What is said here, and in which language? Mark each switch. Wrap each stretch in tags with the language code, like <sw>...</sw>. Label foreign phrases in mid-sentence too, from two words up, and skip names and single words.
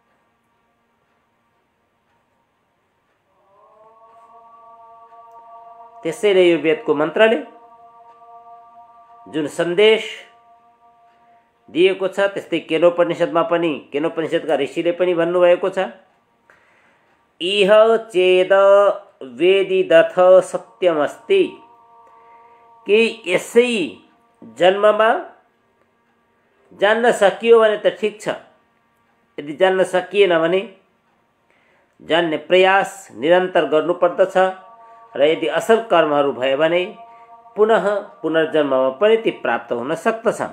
<ne>त्यसैले यो वेदको मन्त्रले जुन सन्देश दिएको छ त्यस्तै केनोपनिषदमा पनि केनोपनिषदका ऋषिले पनि भन्नुभएको छ</ne> <sa>इह चेद वेदिदथ सत्यमस्ति</sa> <ne>कि यसै जन्ममा जान्न सकियो भने त ठिक छ, यदि जान्न सकिएन भने जान्ने प्रयास निरन्तर गर्नुपर्दछ र यदि असल कर्महरू भयो भने पुनः पुनर्जन्ममा पनि ती प्राप्त हुन सक्दछन्।</ne>